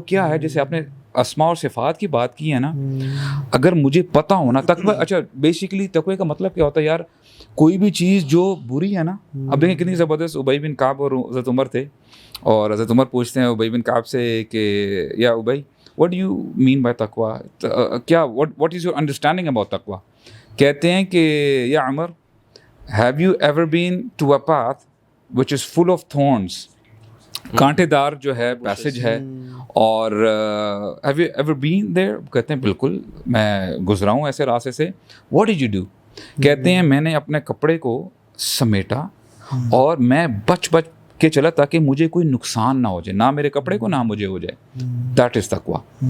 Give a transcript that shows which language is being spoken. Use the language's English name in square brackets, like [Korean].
[Urdu] کیا ہے, جیسے آپ نے اسماء اور صفات کی بات کی ہے نا, اگر مجھے پتہ ہونا تقوی, اچھا بیسیکلی تقوی کا مطلب کیا ہوتا ہے یار, کوئی بھی چیز جو بری ہے نا. اب دیکھیں کتنی زبردست ابی بن کعب اور حضرت عمر تھے, اور حضرت عمر پوچھتے ہیں ابی بن کعب سے کہ یا ابی [English] what do you mean by taqwa, [Urdu] کیا [English] what is your understanding about taqwa. [Urdu] کہتے ہیں کہ یا عمر, [English] have you ever been to a path which is full of thorns [Urdu] کانٹے دار جو ہے پیسج ہے. [English] اور have you ever been there? [Urdu] کہتے ہیں بالکل میں گزرا ہوں ایسے راستے سے. [English] What did you do? [Urdu] کہتے ہیں میں نے اپنے کپڑے کو سمیٹا اور میں بچ کے چلا تاکہ مجھے کوئی نقصان نہ ہو جائے, نہ میرے کپڑے کو نہ مجھے ہو جائے. [English] That is تقویٰ.